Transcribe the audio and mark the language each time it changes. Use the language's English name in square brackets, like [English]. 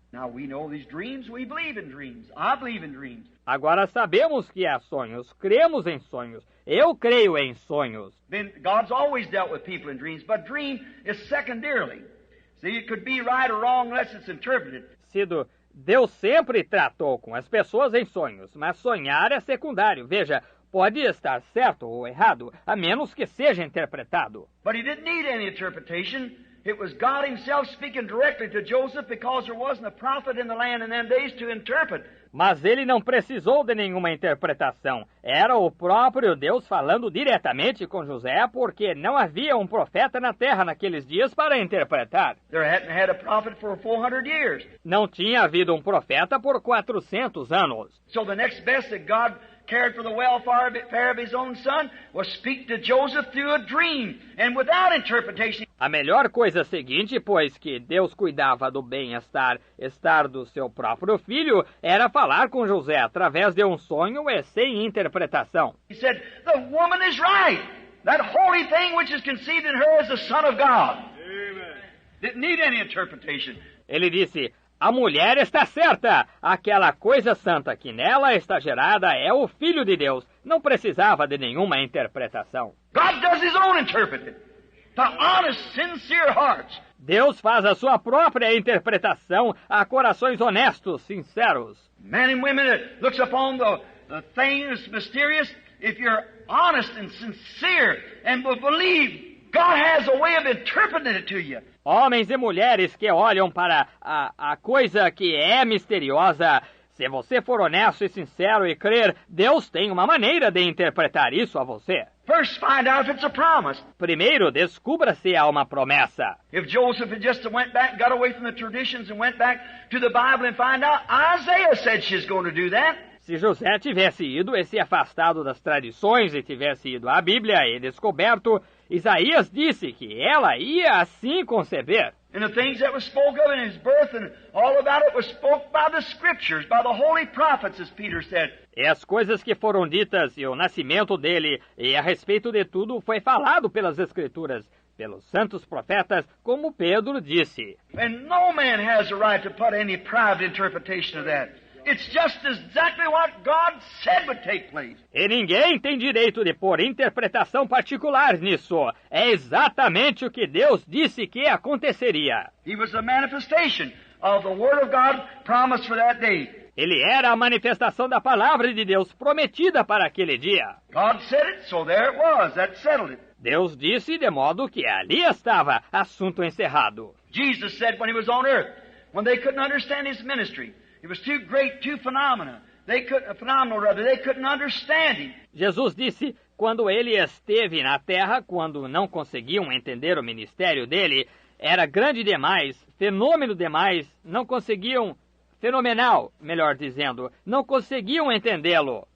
[English] Now we know these dreams, we believe in dreams. I believe in dreams. [Portuguese] Agora sabemos que há sonhos, cremos em sonhos. Eu creio em sonhos. [English] Then God's always dealt with people in dreams, but dream is secondarily. See, it could be right or wrong unless it's interpreted. [Portuguese] Sido, Deus sempre tratou com as pessoas em sonhos, mas sonhar é secundário. Veja, pode estar certo ou errado, a menos que seja interpretado. [English] But he didn't need any interpretation. It was God himself speaking directly to Joseph because there wasn't a prophet in the land in them days to interpret. [Portuguese] Mas ele não precisou de nenhuma interpretação. Era o próprio Deus falando diretamente com José, porque não havia um profeta na terra naqueles dias para interpretar. [English] There hadn't had a prophet for 400 years. [Portuguese] Não tinha havido um profeta por 400 anos. [English] So the next best that God cared for the welfare of his own son was speak to Joseph through a dream and without interpretation. [Portuguese] A melhor coisa seguinte, pois que Deus cuidava do bem-estar do seu próprio filho, era falar com José através de um sonho e sem interpretação. [English] He said, the woman is right. That holy thing which is conceived in her is the Son of God. Amen. Didn't need any interpretation. [Portuguese] Ele disse, a mulher está certa. Aquela coisa santa que nela está gerada é o Filho de Deus. Não precisava de nenhuma interpretação. [English] God does his own interpreting. To honest, sincere hearts. [Portuguese] Deus faz a sua própria interpretação a corações honestos, sinceros. [English] Men and women that looks upon the things mysterious, if you're honest and sincere and will believe, God has a way of interpreting it to you. [Portuguese] Homens e mulheres que olham para a coisa que é misteriosa, se você for honesto e sincero e crer, Deus tem uma maneira de interpretar isso a você. [English] First, find out if it's a promise. [Portuguese] Primeiro, descubra se há uma promessa. [English] If Joseph had just went back, got away from the traditions and went back to the Bible and find out, Isaiah said she's going to do that. [Portuguese] Se José tivesse ido e se afastado das tradições e tivesse ido à Bíblia e descoberto, Isaías disse que ela ia assim conceber. [English] And the things that were spoke of in his birth and all about it was spoke by the Scriptures, by the holy prophets, as Peter said. [Portuguese] E as coisas que foram ditas e o nascimento dele e a respeito de tudo foi falado pelas Escrituras, pelos santos profetas, como Pedro disse. [English] And no man has a right to put any private interpretation of that. It's just exactly what God said would take place. [Portuguese] E ninguém tem direito de pôr interpretação particular nisso. É exatamente o que Deus disse que aconteceria. [English] He was a manifestation of the Word of God promised for that day. [Portuguese] Ele era a manifestação da palavra de Deus prometida para aquele dia. [English] God said it, so there it was. That settled it. [Portuguese] Deus disse de modo que ali estava, assunto encerrado. [English] Jesus said when he was on earth, when they couldn't understand his ministry, it was too great, too phenomenal. They couldn't understand him. [Portuguese] Jesus disse, quando ele esteve na terra, quando não conseguiam entender o ministério dele, era grande demais, fenômeno demais, não conseguiam, fenomenal, melhor dizendo, não conseguiam entendê-lo.